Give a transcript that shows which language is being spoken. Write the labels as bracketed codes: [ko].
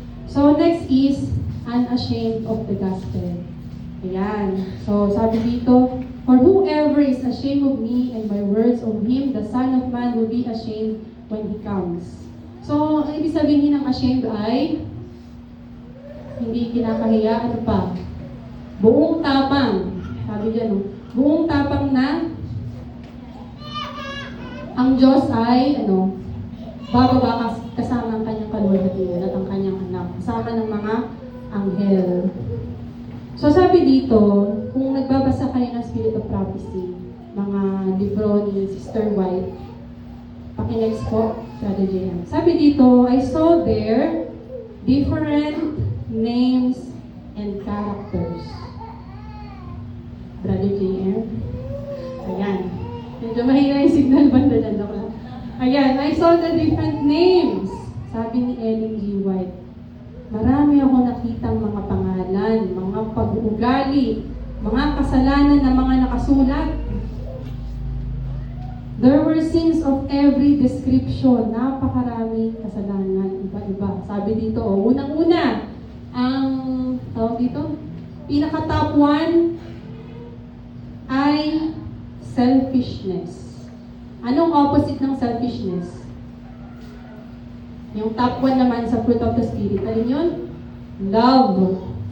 [en] So, next is unashamed of the gospel. Ayan. [tl] So, sabi dito, [en] for whoever is ashamed of me and my words of him, the Son of Man will be ashamed when he comes. [tl] So, ang ibig sabihin ng ashamed ay hindi kinakahiya, ano pa? Buong tapang. Sabi dyan, buong tapang na ang Diyos ay, bababa kasama ang kanyang kaluwalhatian at ang kanyang anak, kasama ng mga anghel. So sabi dito, kung nagbabasa kayo ng Spirit of Prophecy, mga libro ni Sister White. Pakinext po, Brother JM. Sabi dito, [en] I saw there different names and characters. Brother JM. Ayan. [tl] Medyo mahina yung signal banda dyan. Ayan, [en] I saw the different names. [tl] Sabi ni Ellen G. White. Marami ako nakitang mga pangalan, mga pag-uugali, mga kasalanan na mga nakasulat. [en] There were sins of every description. [tl] Napakaraming kasalanan, iba-iba. Sabi dito, unang-una, ang tawag dito, pinaka-top one ay selfishness. Anong opposite ng selfishness? [en] Yung top one naman sa fruit of the Spirit, [tl] alin yun? [en] Love.